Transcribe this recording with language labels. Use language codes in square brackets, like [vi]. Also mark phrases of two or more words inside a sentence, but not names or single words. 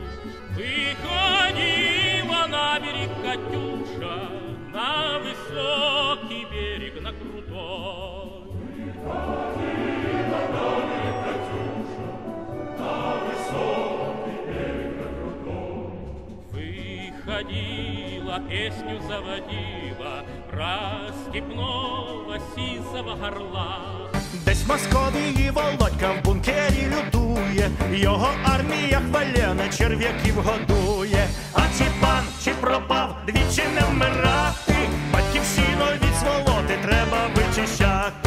[ru] Выходила на берег Катюша, на высокий берег, на крутой. Выходила на берег Катюша, на высокий берег, на крутой. Выходила, песню заводила про степного сизого горла. [uk] Десь в Московії Володька в бункері лютує, його армія хвалене черв'яків годує. А чи пан, чи пропав, двічі не вмирати, батьківщину від сволоти треба вичищати.